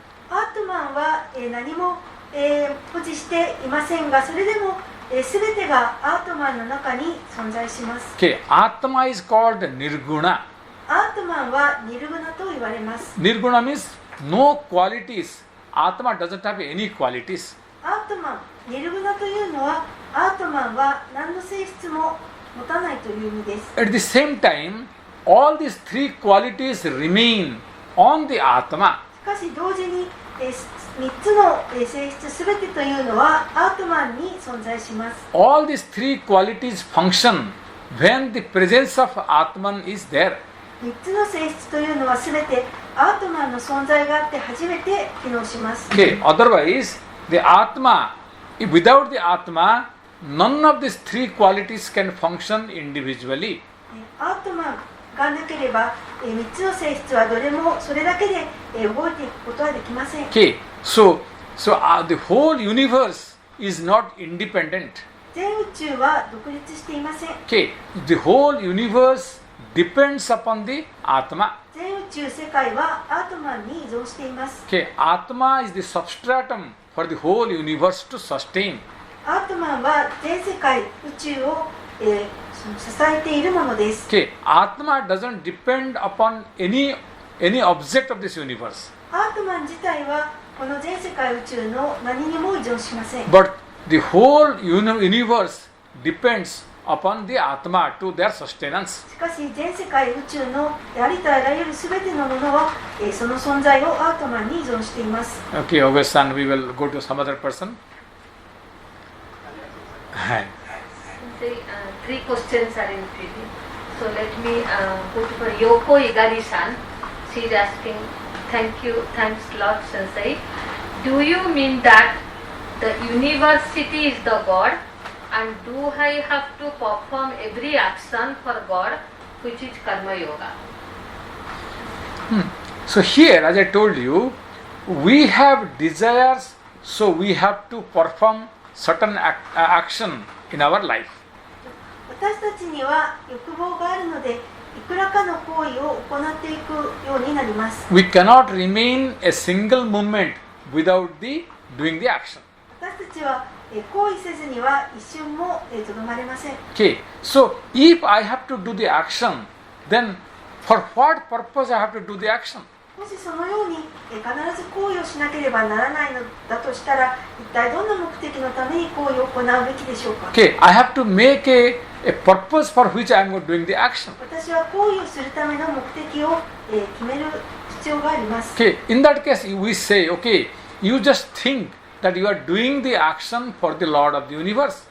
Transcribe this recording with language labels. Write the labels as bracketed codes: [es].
[ja] アートマンは、何も、保持していませんが、それでも、すべてがアートマンの中に存在します。 [en] Okay, Atma is called Nirguna. [ja] アートマンはニルグナと言われます。 [en] Nirguna means no qualities. Atma doesn't have any qualities. [ja] アートマン、ニルグナというのは、アートマンは何の性質も持たないという意味です。 [en] At the same time, all these three qualities remain on the Atma. [ja] しかし同時に、3つの性質すべてというのはアートマンに存在します。 [en] All these three qualities function when the presence of Atman is there. [ja] 3つの性質というのはすべてアートマンの存在があって初めて機能します。 [en] Okay, otherwise, the Atma, without the Atma, none of these three qualities can function individually. [ja] アートマンがなければ、3つの性質はどれもそれだけで動いていくことはできません。 [en] Okay, so the whole universe is not independent. [ja] 全宇宙は独立していません。 [en] Okay, the whole universe depends upon the Atma. [ja] 全宇宙世界はアートマンに依存しています。 [en] Okay, Atma is the substratum for the whole universe to sustain. [ja] アートマンは全世界宇宙を、支えているものです。 [en] Okay, Atma doesn't depend upon any object of this universe. [ja] アートマン自体はこの全世界宇宙の何にも依存しません。 [en] But the whole universe depends upon the Atma to their sustenance. [ja] しかし全世界宇宙のありとあらゆるすべてのものは、その存在をアートマンに依存しています。 [en] Okay, August-san, we will go to some other person. Hi. Three questions are in reading. So let me put for Yoko Igari-san. She is asking, thanks lot Sensei. Do you mean that the university is the God, and do I have to perform every action for God, which is Karma Yoga? So here, as I told you, we have desires, so we have to perform certain action in our life. [ja] 私たちには欲望があるので、いくらかの行為を行っていくようになります。 [en] We cannot remain a single moment without doing the action. [ja] 私たちは行為せずには一瞬もとどまれません。 [en] Okay, so if I have to do the action, then for what purpose I have to do the action? [ja] もしそのように必ず行為をしなければならないのだとしたら、一体どんな目的のために行為を行うべきでしょうか。 [en] Okay, I have to make a purpose for which I am doing the action. [ja] 私は行為をするための目的を決める必要があります。 [en] Okay, in that case, we say, okay, you just think that you are doing the action for the Lord of the universe.